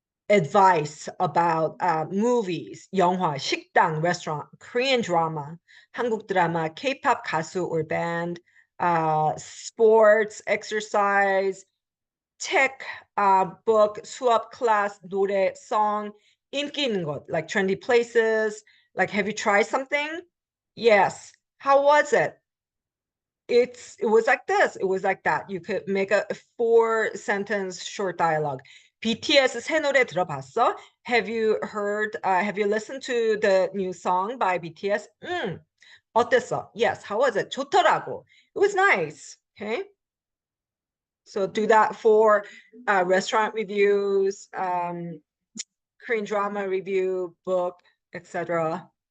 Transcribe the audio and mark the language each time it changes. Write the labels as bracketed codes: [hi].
[en] Advice about movies, 영화, 식당, restaurant, Korean drama, 한국 드라마, K-pop 가수 or band, sports, exercise, tech, book, 수업, class, 노래, song, 인기 있는 것, like trendy places, like have you tried something? Yes. How was it? It was like this. It was like that. You could make a 4-sentence short dialogue. [ko] BTS 새 노래 들어봤어? [en] Have you listened to the new song by BTS? [ko] 어땠어? [en] Yes. How was it? [ko] 좋더라고. [en] It was nice. Okay. So do that for restaurant reviews, Korean drama review, book, etc.